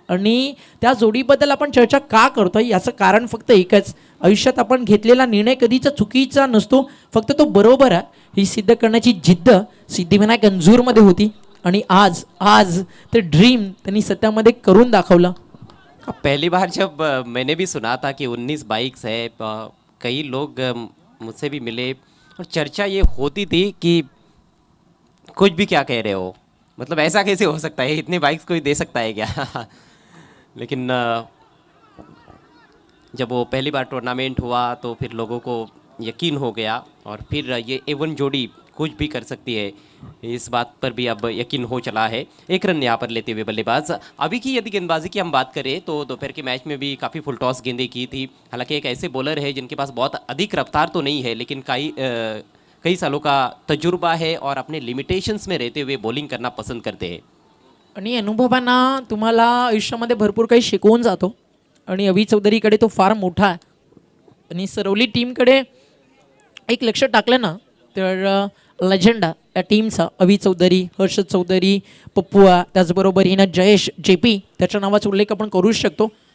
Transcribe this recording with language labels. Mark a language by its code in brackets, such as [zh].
[mr] आणि त्या जोडीबद्दल आपण चर्चा का करतोय याचं कारण फक्त एकच, आयुष्यात आपण घेतलेला निर्णय कधीच चुकीचा नसतो, फक्त तो बरोबर आहे ही सिद्ध करण्याची जिद्द सिद्धिविनायक अंजूरमध्ये होती. आणि आज आज ते ड्रीम त्यांनी सत्यामध्ये करून दाखवलं. [hi] पहली बार जब मैंने भी सुना था कि 19 बाइक्स है, कई लोग मुझसे भी मिले और चर्चा ये होती थी कि कुछ भी क्या कह रहे हो, मतलब ऐसा कैसे हो सकता है, इतनी बाइक्स कोई दे सकता है क्या? लेकिन जब वो पहली बार टूर्नामेंट हुआ तो फिर लोगों को यकीन हो गया और फिर ये एवन जोड़ी कुछ भी कर सकती है, इस बात पर भी अब यकीन हो चला है। एक रन यहाँ पर लेते हुए बल्लेबाज। अभी की यदि गेंदबाजी की हम बात करें तो दोपहर के मैच में भी काफ़ी फुल टॉस गेंदें की थी। हालांकि एक ऐसे बॉलर है जिनके पास बहुत अधिक रफ्तार तो नहीं है, लेकिन कई सालों का तजुर्बा है और अपने लिमिटेशन्स में रहते हुए बॉलिंग करना पसंद करते हैं। [mr] आणि अनुभवांना तुम्हाला आयुष्यामध्ये भरपूर काही शिकवून जातो आणि अभि चौधरीकडे तो फार मोठा आहे आणि सरवली टीमकडे एक लक्ष टाकलं ना तर लेजंड या टीमचा अभि चौधरी, हर्षद चौधरी, पप्पुआ, त्याचबरोबर हिनं जयेश जेपी त्याच्या नावाचा उल्लेख आपण करूच शकतो.